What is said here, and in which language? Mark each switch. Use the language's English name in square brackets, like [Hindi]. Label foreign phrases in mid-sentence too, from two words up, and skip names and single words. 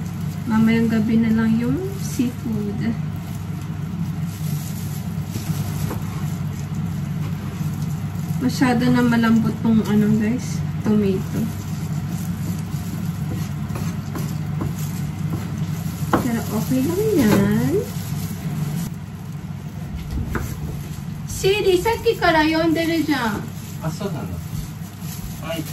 [Filipino] Mamayang gabi na lang yung seafood. Masyado na malambot tong ano guys, tomato. Pero okay lang yan. [Japanese] Siri, さっきから呼んでるじゃん。あ、そうなの。はい。